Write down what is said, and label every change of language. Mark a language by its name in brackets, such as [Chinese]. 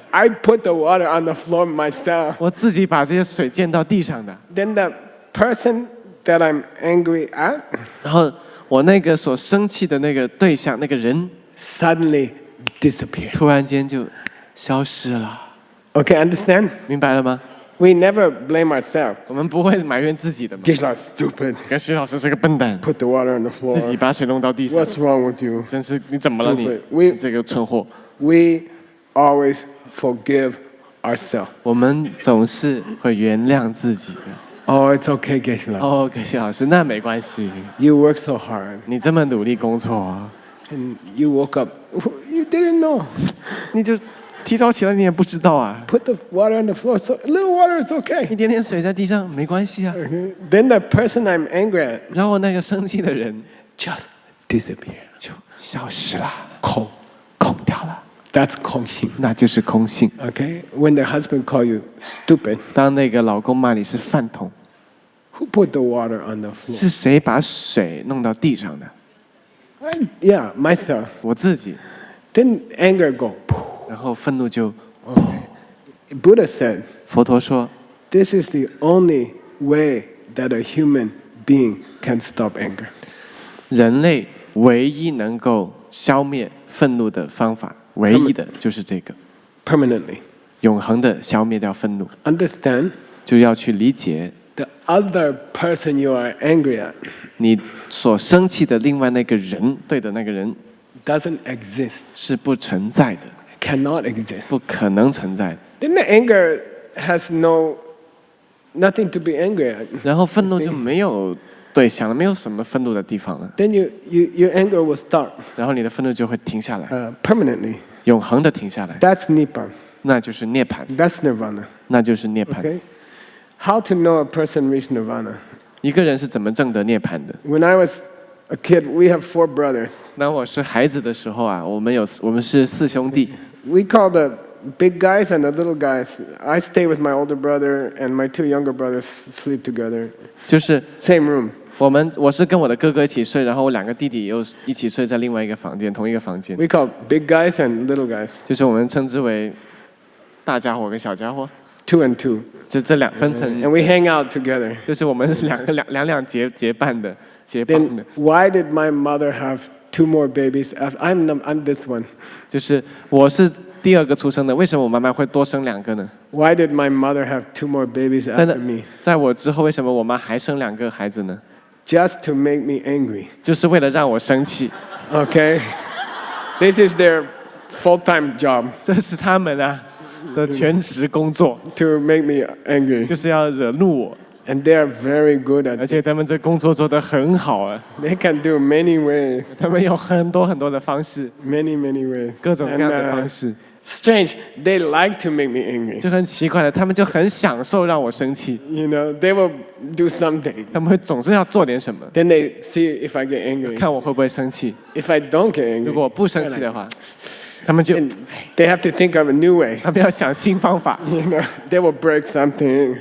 [English] I put the water on the floor myself. [Chinese] 我自己把这些水溅到地上的。 [English] Then the person that I'm angry at [Chinese] 然后我那个所生气的那个对象，那个人 [English] suddenly disappeared. [Chinese] 突然间就消失了， [English] Okay, understand? [Chinese] 明白了吗？ [English] We never blame ourselves. [Chinese] 我们不会埋怨自己的嘛。 [English] Gishla, stupid. [Chinese] 跟徐老师是个笨蛋， [English] Put the water on the [Chinese] 自己 [English] floor. [Chinese] 把水弄到地上， [English] What's wrong with you? [Chinese] 真是你怎么了你 [English] Stupid. We- [Chinese] 这个蠢货！ [English] We always forgive ourselves. [Chinese] 我们总是会原谅自己的。 [English] Oh, it's okay, Gishla. [Chinese] 哦，可惜老师，那没关系， [English] You work so hard [Chinese] 你这么努力工作， [English] and you woke up. You didn't know. [Chinese] 你就提早起来，你也不知道啊。 [English] Put the water on the floor. So a little water is [Chinese] 一 [English] okay. [Chinese] 点点水在地上没关系啊。 [English] Then the person I'm angry at [Chinese] 然后那个生气的人 [English] just disappear. [Chinese] 就消失了，空掉了， [English] That's 空性. [Chinese] 那就是空性。 [English] Okay? When the husband call you stupid, [Chinese] 当那个老公骂你是饭桶， [English] who put the water on the floor? [Chinese] 是谁把水弄到地上的？ [English] Yeah, myself. [Chinese] 我自己。 [English] Then anger go. [Chinese] 然后愤怒就， [English] Buddha said, [Chinese] 佛陀说， [English] this is the only way that a human being can stop anger. [Chinese] 人类唯一能够消灭愤怒的方法，唯一的就是这个， [English] Permanently. [Chinese] 永恒的消灭掉愤怒， [English] Understand? [Chinese] 就要去理解 [English] The other person you are angry at [Chinese] 你所生气的另外那个人，对的那个人 [English] doesn't exist, [Chinese] 是不存在的， [English] cannot exist. [Chinese] 不可能存在的。 [English] Then the anger has nothing to be angry at. [Chinese] 然后愤怒就没有对象了，没有什么愤怒的地方了。 [English] Then your anger will stop [Chinese] 然后你的愤怒就会停下来， [English] permanently. [Chinese] 永恒的停下来， [English] That's Nibbana. [Chinese] 那就是涅槃， [English] That's Nirvana. [Chinese] 那就是涅槃。 [English] Okay? How to know a person reached Nirvana? [Chinese] 一个人是怎么证得涅槃的？ [English] When I was a kid, we have 4 brothers. [Chinese] 当我是孩子的时候啊，我们是4兄弟， [English] We call the big guys and the little guys. I stay with my older brother and my 2 younger brothers sleep together. [Chinese] 就是 [English] Same room. [Chinese] 我是跟我的哥哥一起睡，然后我2个弟弟又一起睡在另外一个房间，同一个房间， [English] We call big guys and little guys. [Chinese] 就是我们称之为大家伙跟小家伙， [English] 2 and 2. [Chinese] 就这两分成， [English] And we hang out together. [Chinese] 就是我们是两结伴的结帮 [English] Then [Chinese] 的， [English] why did my mother have 2 more babies? I'm this one. [Chinese] 就是我是第2个出生的，为什么我妈妈会多生2个呢？ [English] Why did my mother have 2 more babies [Chinese] 在 [English] after me? [Chinese] 在我之后，为什么我妈还生2个孩子呢？ [English] Just to make me angry. [Chinese] 就是为了让我生气， [English] Okay? This is their full-time job [Chinese] 这是他们啊的全职工作， [English] to make me angry. [Chinese] 就是要惹怒我， [English] And they are very good [Chinese] 而 [English] at it. [Chinese] 且他们这工作做得很好啊， [English] They can do many ways. [Chinese] 他们有很多的方式， [English] Many ways. [Chinese] 各种各样的 [English] And, [Chinese] 方式。 [English] Strange. They like to make me angry. [Chinese] 就很奇怪的，他们就很享受让我生气， [English] You know, they will do something. [Chinese] 他们会总是要做点什么， [English] Then they see if I get angry. [Chinese] 看我会不会生气。 [English] If I don't get angry, [Chinese] 如果我不生气的话，他们就 [English] and they have to think of a new way. [Chinese] 他们要想新方法， [English] You know, they will break something.